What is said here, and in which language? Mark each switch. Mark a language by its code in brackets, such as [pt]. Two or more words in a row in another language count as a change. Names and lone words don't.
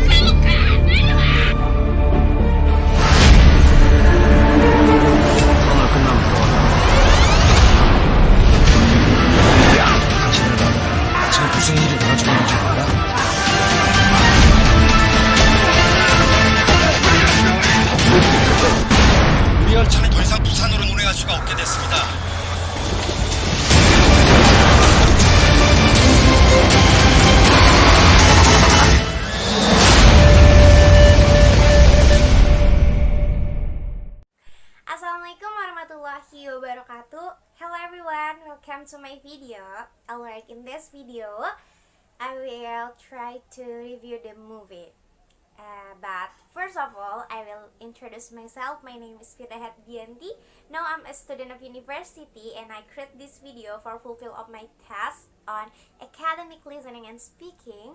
[ko] 무슨 일이 벌어지고 있는지 몰라? 우리 열차는 더 이상 부산으로 운행할 수가 없게 됐습니다. [ar] السلام عليكم ورحمة الله وبركاته. [en] Hello everyone, welcome to my video. Alright, in this video I will try to review the movie. But first of all, I will introduce myself. My name is Firda Herdianti. Now I'm a student of university and I create this video for fulfill of my task on academic listening and speaking.